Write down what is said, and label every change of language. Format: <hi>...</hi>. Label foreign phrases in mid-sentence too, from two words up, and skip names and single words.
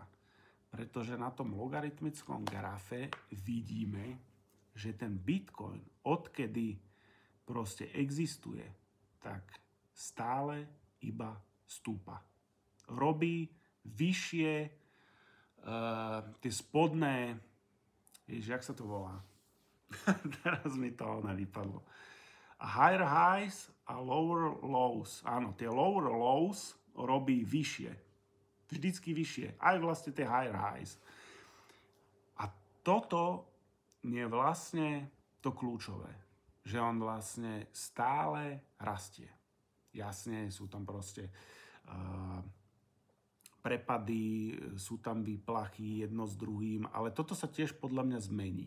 <sk>Pretože na tom logaritmickom grafe vidíme, že ten Bitcoin, odkedy proste existuje, tak stále iba stúpa. Robí vyššie tie spodné, jak sa to volá? Teraz mi to vypadlo.</sk> <en>Higher highs a lower lows.</en> <sk>Áno, tie</sk> <en>lower lows</en> <sk>robí vyššie. Vždycky vyššie. Aj vlastne tie</sk> <en>higher highs.</en> <sk>A toto je vlastne to kľúčové. Že on vlastne stále rastie. Jasne, sú tam proste prepady, sú tam výplachy jedno s druhým, ale toto sa tiež podľa mňa zmení.</sk>